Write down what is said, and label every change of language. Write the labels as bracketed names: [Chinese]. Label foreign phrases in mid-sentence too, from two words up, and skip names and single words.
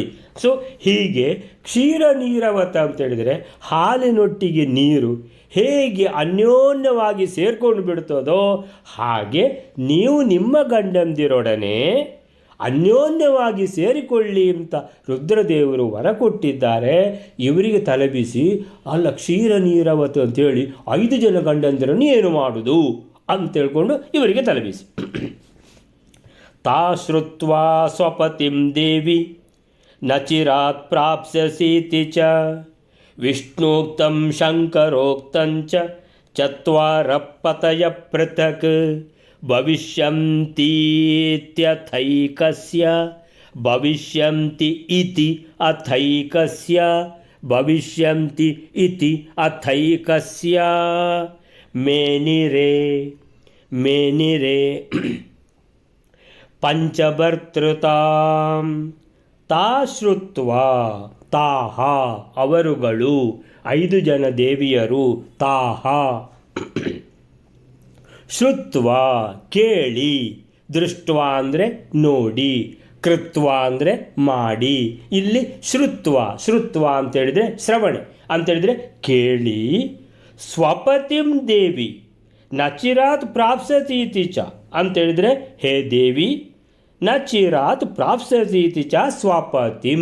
[Kannada] ಸೊ ಹೀಗೆ [Sanskrit] ಕ್ಷೀರ ನೀರವತ [Kannada] ಅಂತೇಳಿದರೆ ಹಾಲಿನೊಟ್ಟಿಗೆ ನೀರು ಹೇಗೆ ಅನ್ಯೋನ್ಯವಾಗಿ ಸೇರ್ಕೊಂಡು ಬಿಡ್ತದೋ ಹಾಗೆ ನೀವು ನಿಮ್ಮ ಗಂಡಂದಿರೊಡನೆ ಅನ್ಯೋನ್ಯವಾಗಿ ಸೇರಿಕೊಳ್ಳಿ ಅಂತ ರುದ್ರದೇವರು ವರ ಕೊಟ್ಟಿದ್ದಾರೆ. ಇವರಿಗೆ ತಲೆಬಿಸಿ, ಅಲ್ಲ [Sanskrit] ಕ್ಷೀರ ನೀರವತ್ತು [Kannada] ಅಂಥೇಳಿ 5 ಜನ ಗಂಡಂದಿರನ್ನು ಏನು ಮಾಡೋದು ಅಂತೇಳ್ಕೊಂಡು ಇವರಿಗೆ ತಲೆಬಿಸಿ. [Sanskrit] ತಾ ಶ್ರುತ್ವಾ ಸ್ವಪತಿಂ ದೇವಿ ನಚಿರಾತ್ ಪ್ರಾಪ್ಸ್ಯಸೀತಿ ಚ ವಿಷ್ಣೋಕ್ತಂ ಶಂಕರೋಕ್ತಂಚ ಚತ್ವಾರ ಪತಯ ಪೃಥಕ್ ಭವಿಷ್ಯಂತೀತ್ಯಥೈಕಸ್ಯ ಭವಿಷ್ಯಂತಿ ಇತಿ ಅಥೈಕಸ್ಯ ಭವಿಷ್ಯಂತಿ ಇತಿ ಅಥೈಕಸ್ಯ ಮೇನಿರೇ ಪಂಚಭರ್ತೃತಾಂ ತಾ ಶ್ರುತ್ವಾ. [Kannada] ತಾಹ ಅವರುಗಳು 5 ಜನ ದೇವಿಯರು. [Sanskrit] ತಾಹ ಶ್ರುತ್ವಾ [Kannada] ಕೇಳಿ, ದೃಷ್ಟ್ವಾ ಅಂದರೆ ನೋಡಿ, ಕೃತ್ವಾ ಅಂದರೆ ಮಾಡಿ. ಇಲ್ಲಿ ಶ್ರುತ್ವಾ ಅಂತೇಳಿದರೆ ಶ್ರವಣೆ ಅಂತೇಳಿದರೆ ಕೇಳಿ. [Sanskrit] ಸ್ವಪತಿಂ ದೇವಿ ನಚಿರಾತ್ ಪ್ರಾಪ್ಸ್ಯತೀತಿ ಚ ಅಂತೇಳಿದರೆ ಹೇ ದೇವಿ, ನಚಿರಾತ್ ಪ್ರಾಪ್ಸ್ಯತೀತಿ ಚ ಸ್ವಪತಿಂ.